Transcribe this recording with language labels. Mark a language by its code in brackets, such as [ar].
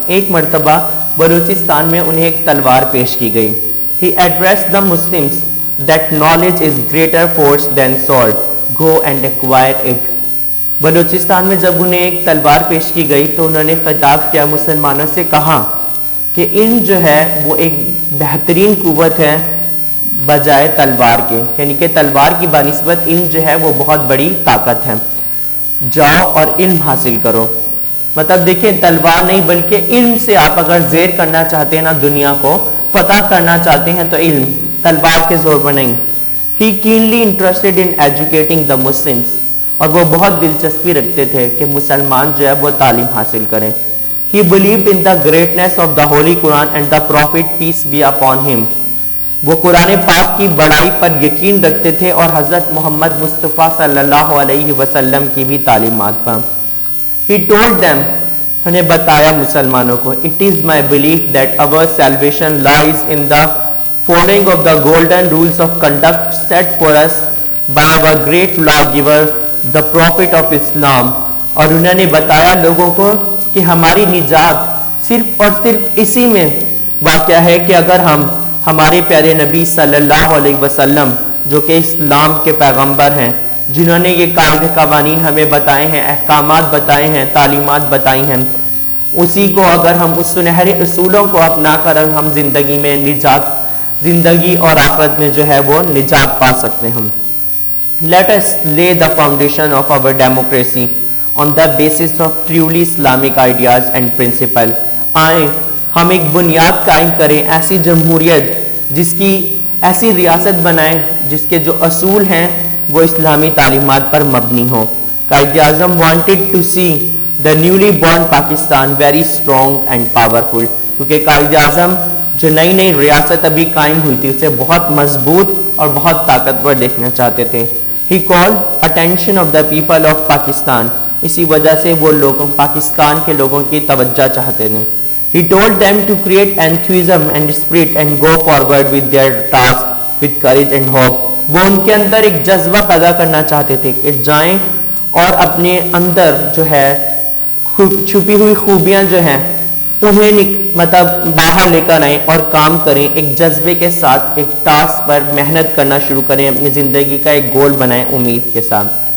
[ur] ایک مرتبہ بلوچستان میں انہیں ایک تلوار پیش کی گئی. [en] He addressed the Muslims that knowledge is greater force than sword. Go and acquire it. [ur] Balochistan میں جب انہیں ایک تلوار پیش کی گئی تو انہوں نے خطاب کیا, مسلمانوں سے کہا کہ علم جو ہے وہ ایک بہترین قوت ہے بجائے تلوار کے, یعنی کہ تلوار کی بنسبت علم جو ہے وہ بہت بڑی طاقت ہے. جاؤ اور علم حاصل کرو. مطلب دیکھیں تلوار نہیں بلکہ علم سے آپ اگر زیر کرنا چاہتے ہیں نا, دنیا کو فتح کرنا چاہتے ہیں تو علم, تلوار کے زور پر نہیں. [en] He keenly interested in educating the Muslims. [ur] اور وہ بہت دلچسپی رکھتے تھے کہ مسلمان جو ہے وہ تعلیم حاصل کریں. [en] He believed in the greatness of the Holy Quran and the Prophet peace be upon him. [ur] وہ قرآن پاک کی بڑائی پر یقین رکھتے تھے اور حضرت محمد مصطفیٰ صلی اللہ علیہ وسلم کی بھی تعلیمات پر. [en] He told them, [ur] انہیں بتایا مسلمانوں کو, [en] it is my belief that our salvation lies in the following of the golden rules of conduct set for us by our great lawgiver, the Prophet of Islam. [ur] اور انہوں نے بتایا لوگوں کو کہ ہماری نجات صرف اور صرف اسی میں واقع ہے کہ اگر ہم ہمارے پیارے نبی صلی اللہ علیہ وسلم جو کہ اسلام کے پیغمبر ہیں, جنہوں نے یہ قاعدے قوانین ہمیں بتائے ہیں, احکامات بتائے ہیں, تعلیمات بتائی ہیں, اسی کو اگر ہم اس سنہرے اصولوں کو اپنا کر ہم زندگی میں نجات, زندگی اور آخرت میں جو ہے وہ نجات پا سکتے ہیں. [en] Let us lay the foundation of our democracy on the basis of truly Islamic ideas and principle. [ur] آئیں ہم ایک بنیاد قائم کریں, ایسی جمہوریت جس کی ایسی ریاست بنائیں جس کے جو اصول ہیں وہ اسلامی تعلیمات پر مبنی ہوں. [en] Quaid Azam wanted to see the newly born Pakistan very strong and powerful. [ur] کیونکہ قائد اعظم جو نئی نئی ریاست ابھی قائم ہوئی تھی اسے بہت مضبوط اور بہت طاقتور دیکھنا چاہتے تھے. [en] He called attention of the people of Pakistan. [ur] اسی وجہ سے وہ لوگوں پاکستان کے لوگوں کی توجہ چاہتے تھے. [en] He told them to create enthusiasm and spirit and go forward with their task with courage and hope. [ur] وہ ان کے اندر ایک جذبہ پیدا کرنا چاہتے تھے کہ جائیں اور اپنے اندر جو ہے چھپی ہوئی خوبیاں جو ہیں انہیں مطلب باہر لے کر آئیں اور کام کریں, ایک جذبے کے ساتھ ایک ٹاسک پر محنت کرنا شروع کریں, اپنی زندگی کا ایک گول بنائیں امید کے ساتھ.